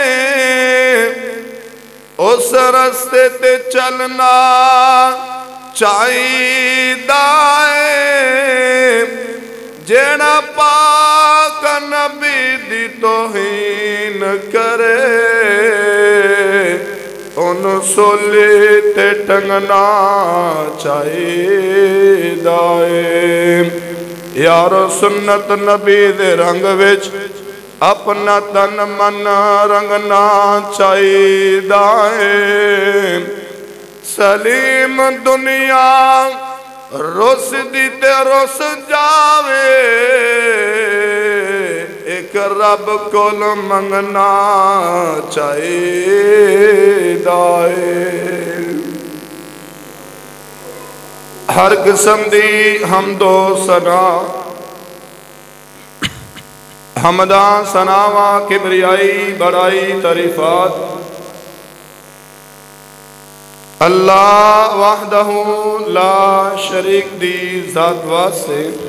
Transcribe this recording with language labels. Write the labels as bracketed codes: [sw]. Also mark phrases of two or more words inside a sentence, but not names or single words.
[pa] اس رستے تے چلنا چاہیدا ہے، جیڑا پاک نبی دی توہین کرے، ان سولی تے ٹنگنا چاہیدا ہے۔ یارو سنت نبی دے رنگ وچ اپنا تن من رنگنا چاہیدا ہے، سلیم دنیا رس دی تے رس جاوے، ایک رب کول منگنا چاہیدا ہے۔ ہر قسم دی حمد و ثنا، حمداں ثناواں کبریائی بڑائی تعریفات [ar] اللہ وحدہ لا شریک [pa] دی ذات واسطے،